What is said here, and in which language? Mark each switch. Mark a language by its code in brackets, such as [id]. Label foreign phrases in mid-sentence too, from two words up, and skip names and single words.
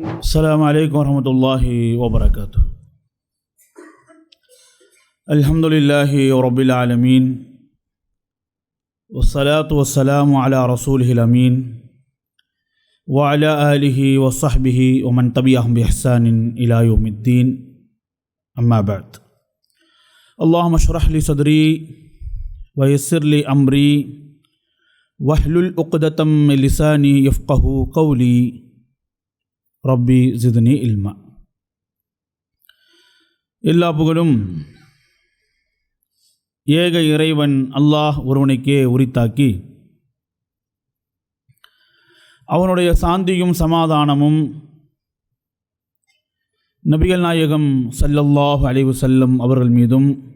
[ar] السلام عليكم ورحمة الله وبركاته. الحمد لله رب العالمين والصلاة والسلام على رسوله الأمين وعلى آله وصحبه ومن تبعهم بإحسان إلى يوم الدين. أما بعد. اللهم اشرح لي صدري ويسر لي أمري واحلل عقدة من لساني يفقهوا قولي رب زدني علما. [ta] எல்லா புகழும் ஏக இறைவன் அல்லாஹ் ஒருவனுக்கே உரித்தாக்கி அவனுடைய சாந்தியும் சமாதானமும் நபிகள் நாயகம் [ar] صلى الله عليه وسلم [ta] அவர்கள் மீதும்